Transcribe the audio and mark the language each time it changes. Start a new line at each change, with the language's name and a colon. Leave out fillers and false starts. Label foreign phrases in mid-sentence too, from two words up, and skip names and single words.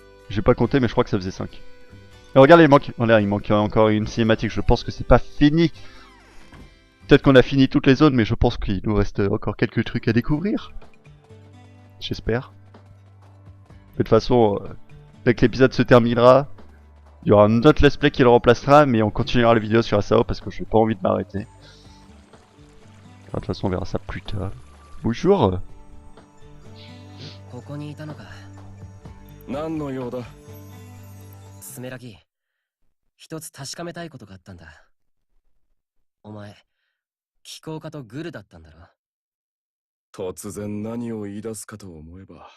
French: J'ai pas compté, mais je crois que ça faisait 5. Et regarde, il manque encore une cinématique. Je pense que c'est pas fini. Peut-être qu'on a fini toutes les zones, mais je pense qu'il nous reste encore quelques trucs à découvrir. J'espère. De toute façon, dès que l'épisode se terminera, il y aura un autre
English: let's play
French: qui le remplacera, mais on continuera la vidéo sur SAO parce que j'ai pas envie de m'arrêter. De toute façon, on verra ça plus tard. Bonjour.
Japanese: ここにいたのか。何の用だ？スメラギ、一つ確かめたいことがあったんだ。お前、気候家とグルだったんだろ。突然何を言い出すかと思えば。